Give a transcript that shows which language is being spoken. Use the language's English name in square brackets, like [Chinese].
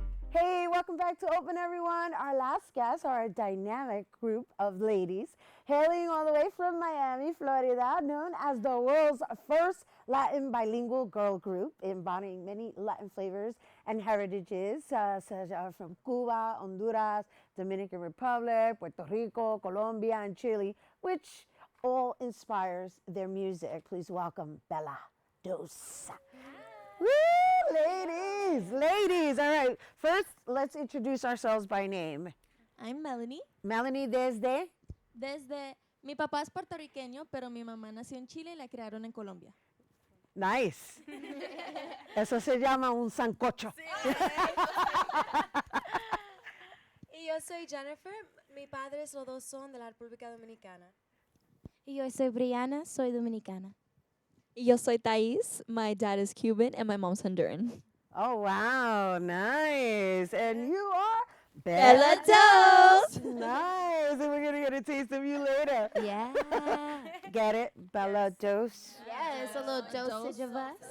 [English] Hey, welcome back to Open, everyone. Our last guests are a dynamic group of ladies hailing all the way from Miami, Florida, known as the world's first Latin bilingual girl group, embodying many Latin flavors and heritages, such as from Cuba, Honduras, Dominican Republic, Puerto Rico, Colombia, and Chile, which all inspires their music. Please welcome Bella Dos. Woo, ladies. All right, first, let's introduce ourselves by name. I'm Melanie. [Spanish] Melanie desde? Mi papá es puertorriqueño, pero mi mamá nació en Chile y la criaron en Colombia. [English] Nice. [Spanish] Eso se llama un sancocho. Y yo soy Jennifer. Mis padres los dos son de la República Dominicana. Y yo soy Brianna, soy dominicana. Y yo soy Thais. [English] My dad is Cuban and my mom's Honduran. Oh, wow, nice. And you are? Bella Dos. Nice. And we're going to get a taste of you later. Yeah. Get it? Bella Dos. Yes, a little dosage of us.